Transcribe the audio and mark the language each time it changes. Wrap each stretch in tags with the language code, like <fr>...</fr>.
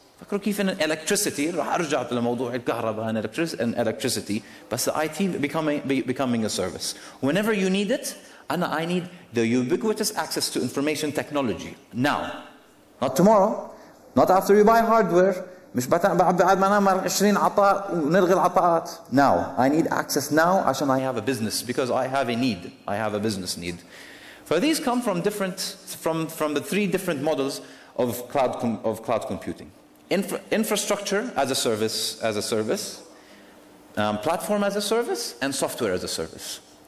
<ar>فكروا كيف ان</ar> <en>electricity</en> <ar>راح ارجع لموضوع الكهرباء</ar> <en>and electricity, but the IT becoming a service. Whenever you need it, I need the ubiquitous access to information technology now, not tomorrow, not after you buy hardware.</en> <ar>مش بعد ما نعمل 20 عطاء ونلغي العطاءات.</ar> <en>Now, I need access now</en> <ar>عشان</ar> <en>I have a business, because I have a need. I have a business need. So these come from the three different models of cloud computing. Infrastructure as a service, platform as a service, and software as a service.</en>